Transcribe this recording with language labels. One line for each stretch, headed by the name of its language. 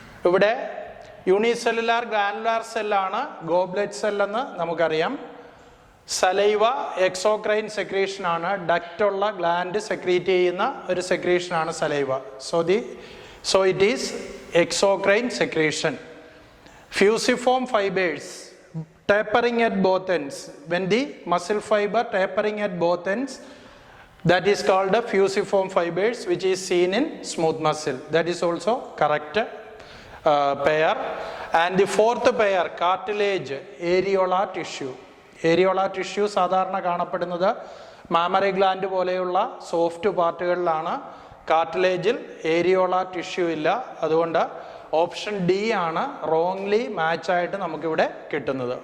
Malayalam: ഇവിടെ unicellular granular സെല്ലാണ് goblet cell എന്ന് നമുക്കറിയാം. സലൈവ എക്സോക്രൈൻ സെക്രീഷൻ ആണ്, ഡക്റ്റുള്ള ഗ്ലാൻഡ് സെക്രീറ്റ് ചെയ്യുന്ന ഒരു സെക്രീഷൻ ആണ് saliva.
English: So it is exocrine secretion. Fusiform fibers tapering at both ends. When the muscle fiber tapering at both ends, that is called a fusiform fibers, which is seen in smooth muscle. That is also correct pair. And the fourth pair, cartilage areolar tissue.
Malayalam: Areolar tissue സാധാരണ കാണപ്പെടുന്നത് mammary gland പോലെയുള്ള soft പാർട്ടുകളിലാണ്. കാർട്ടിലേജിൽ areolar tissue ഇല്ല. അതുകൊണ്ട് option D ആണ് wrongly match ആയിട്ട് നമുക്കിവിടെ കിട്ടുന്നത്.